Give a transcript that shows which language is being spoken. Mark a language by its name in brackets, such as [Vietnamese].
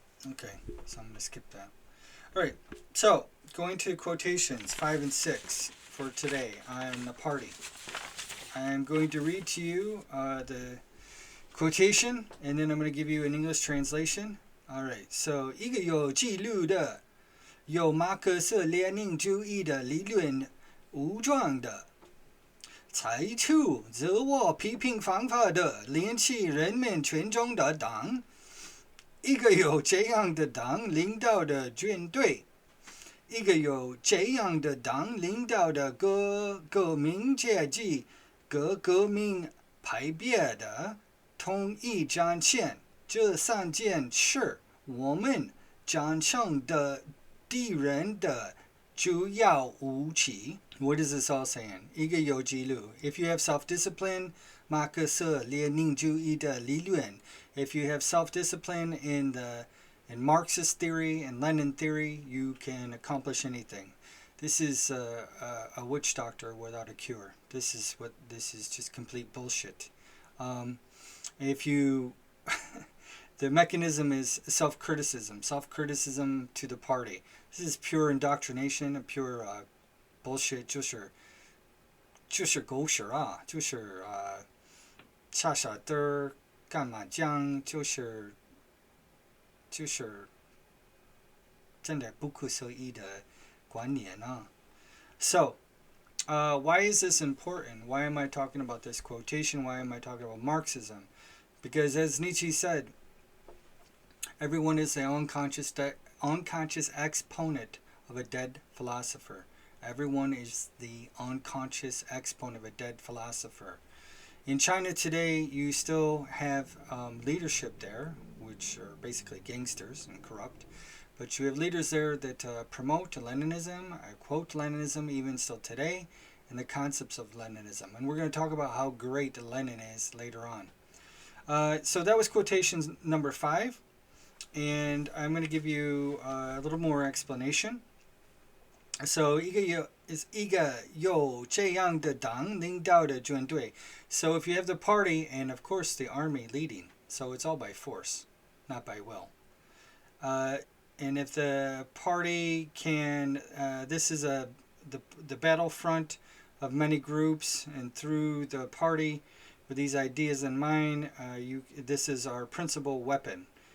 [English] Okay, so I'm going to skip that. Alright, so going to quotations 5 and 6 for today on the party. I'm going to read to you the quotation, and then I'm going to give you an English translation. Alright, so [Chinese] 一个有纪律的、有马克思列宁主义的理论武装的采取自我批评方法的领起人民群众的党，一个有这样的党领导的军队，一个有这样的党领导的各革命阶级、各革命派别的统一战线，这3件是我们战胜的敌人的主要武器。 [English] What is this all saying? [Chinese] 一个有纪律. [English] If you have self-discipline, [Chinese] 马克思列宁主义的理论. [English] If you have self-discipline in Marxist theory and Lenin theory, you can accomplish anything. This is a witch doctor without a cure. This is just complete bullshit. If you... The mechanism is self-criticism to the party. This is pure indoctrination, pure bullshit. [Chinese] 就是狗屎啊，就是傻傻的干嘛讲，就是真的不可思议的观念啊。 [English] So, why is this important? Why am I talking about this quotation? Why am I talking about Marxism? Because as Nietzsche said, everyone is the unconscious exponent of a dead philosopher. Everyone is the unconscious exponent of a dead philosopher. In China today, you still have leadership there, which are basically gangsters and corrupt. But you have leaders there that promote Leninism, quote Leninism even still today, and the concepts of Leninism. And we're going to talk about how great Lenin is later on. So that was quotation number 5. And I'm going to give you a little more explanation. So [Chinese] 一个有这样的党领导的军队. [English] So if you have the party and of course the army leading, so it's all by force, not by will. And if the party can, this is the battlefront of many groups, and through the party with these ideas in mind, this is our principal weapon.